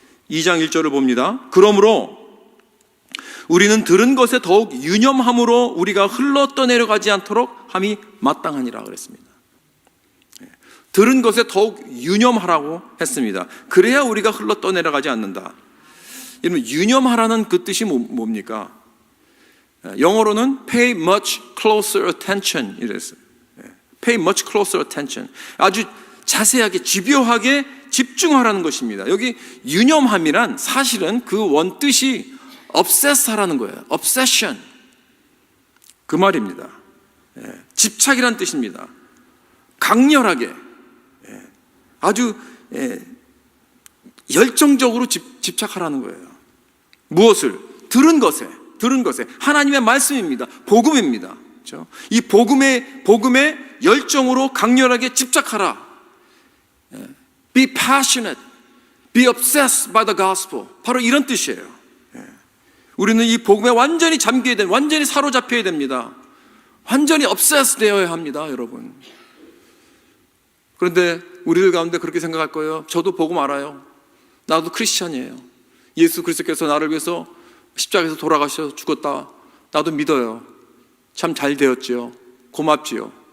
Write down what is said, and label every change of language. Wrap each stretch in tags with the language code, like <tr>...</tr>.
<ko>2장 1절을 봅니다. 그러므로 우리는 들은 것에 더욱 유념함으로 우리가 흘러 떠내려가지 않도록 함이 마땅하니라 그랬습니다. 들은 것에 더욱 유념하라고 했습니다. 그래야 우리가 흘러 떠내려가지 않는다. 여러분, 유념하라는 그 뜻이 뭡니까? 영어로는</ko> <en>pay much closer attention</en> <ko>이랬어요.</ko> <en>pay much closer attention.</en> <ko>아주 자세하게 집요하게 집중하라는 것입니다. 여기 유념함이란 사실은 그 원뜻이 obsess 하라는 거예요. obsession. 그 말입니다. 집착이란 뜻입니다. 강렬하게 아주 열정적으로 집착하라는 거예요. 무엇을? 들은 것에 하나님의 말씀입니다. 복음입니다. 그렇죠? 이 복음에 열정으로 강렬하게 집착하라.</ko> <en>Be passionate, be obsessed by the gospel.</en> <ko>바로 이런 뜻이에요. 우리는 이 복음에 완전히 잠겨야 됩니다. 완전히 사로잡혀야 됩니다. 완전히 obsessed 되어야 합니다, 여러분. 그런데 우리들 가운데 그렇게 생각할 거예요. 저도 복음 알아요. 나도 크리스찬이에요. 예수 그리스도께서 나를 위해서 십자가에서 돌아가셔서 죽었다. 나도 믿어요. 참 잘 되었지요. 고맙지요.</ko>